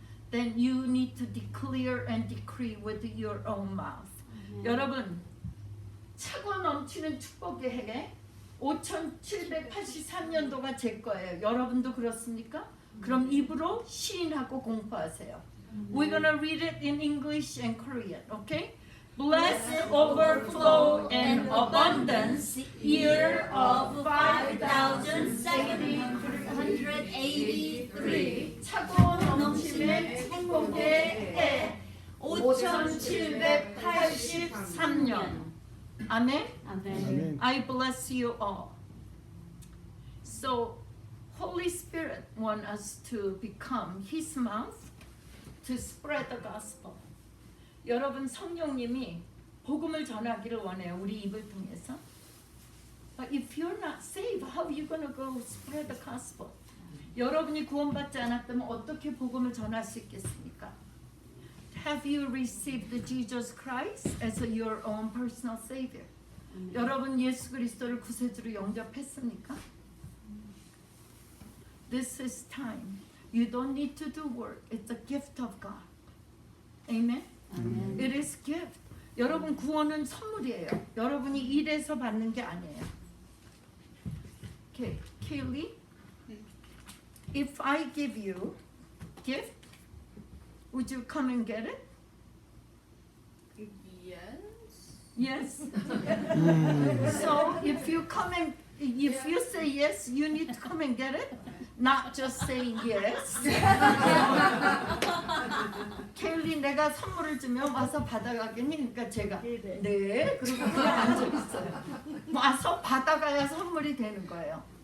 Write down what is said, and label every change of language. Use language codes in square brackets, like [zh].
[en] Then you need to declare and decree with your own mouth. [ko] 여러분, 차고 넘치는 축복의 해 5783년도가 제 거예요. 여러분도 그렇습니까? 그럼 입으로 시인하고 공부하세요. [en] We're gonna read it in English and Korean, okay? Blessed, overflow, and abundance, year of 5,783. [ko] 차고 넘침의 축복의 해 5783년. 아멘? [en] Amen. I bless you all. So, Holy Spirit wants us to become His mouth to spread the gospel. [ko] 여러분 성령님이 복음을 전하기를 원해요. 우리 입을 통해서. [en] But if you're not saved, how are you going to go spread the gospel? [ko] 여러분이 구원받지 않았다면 어떻게 복음을 전할 수 있겠습니까? [en] Have you received Jesus Christ as your own personal savior? [ko] 여러분 예수 그리스도를 구세주로 영접했습니까? [en] This is time. You don't need to do work. It's a gift of God. Amen? Amen. It is gift. [ko] 여러분 구원은 선물이에요. 여러분이 일해서 받는 게 아니에요. [en] Okay, Kaylee, if I give you gift, would you come and get it? Yes. Yes. So if you say yes, you need to come and get it, not just saying yes. [ko] 케일리 내가 선물을 주면 와서 받아가겠니? 그러니까 제가 네. 그리고 그냥 앉아 있어요. 와서 받아가야 선물이 되는 거예요.